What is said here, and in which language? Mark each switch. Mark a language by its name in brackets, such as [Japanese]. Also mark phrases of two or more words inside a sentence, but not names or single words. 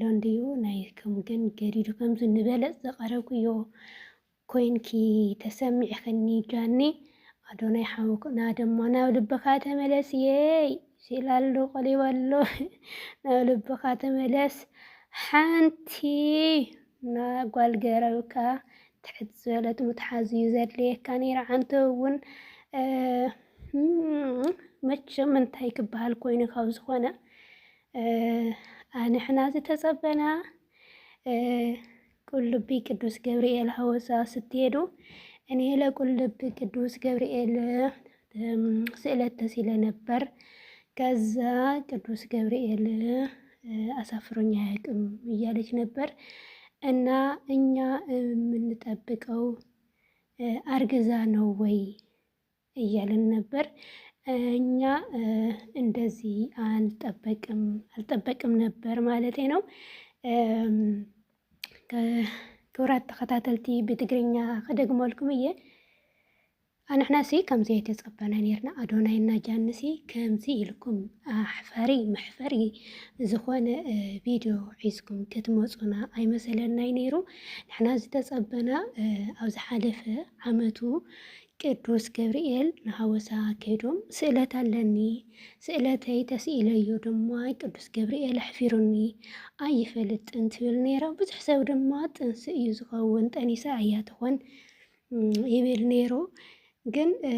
[Tigrinya] እንድዩ ናይኩም ግን ገዲዱ ከምዚ ንበለፅ ዘቐረብክዮ ኮይንኪ ተሰሚዕኸኒ ጃኒ ኣዶናይ ሓውክና ደሞ ናብ ልብኻ ተመለስ የይ ሲላሉ ቆሊባሎ ናብ ልብኻ ተመለስ ሓንቲ ጓል ገረብካ ትሕት ዝበለት ምትሓዝ እዩ ዘድልየካ ነይራ። ዓንተ እውን መቸም እንታይ ክበሃል ኮይኑ ካብ ዝኾነ ኣንሕና ዝተፀበና ቁልቢ ቅዱስ ገብርኤል ሀወሳ [Amharic] ስትሄዱ እኔ ለቁልቢ ቅዱስ ገብርኤል ስእለት ተሲለ ነበር። ከዛ ቅዱስ ገብርኤል አሳፍሮኝ አያውቅም እያለች ነበር። እና እኛ የምንጠብቀው አርግዛ ነው ወይ እያለን ነበር። እኛ እንደዚህ አልጠበቅም ነበር ማለቴ ነው። [Tigrinya] ክብራት ተኸታተልቲ ብትግርኛ ከደግመልኩም እየ ኣንሕናሲ ከምዚ የተፀበና ነርና ኣዶናይና ጃንሲ ከምዚ ኢልኩም መሕፈሪ ዝኾነ ቪድዮ ሒዝኩም ክትመፁና ኣይመሰለናይ ነይሩ። ንሕና ዝተፀበና ኣብ ዝሓለፈ ዓመቱ ቅዱስ ገብርኤል ንሃወሳ ከይዶም ስእለት ኣለኒ ስእለተይ ተስኢለዮ ድማ ቅዱስ ገብርኤል ኣሕፊሩኒ ኣይፈልጥን ትብል ነይራ። ብዙሕ ሰብ ድማ ጥንሲ እዩ ዝኸውን ጠኒሳ እያ ትኾን ይብል ነይሩ። ግን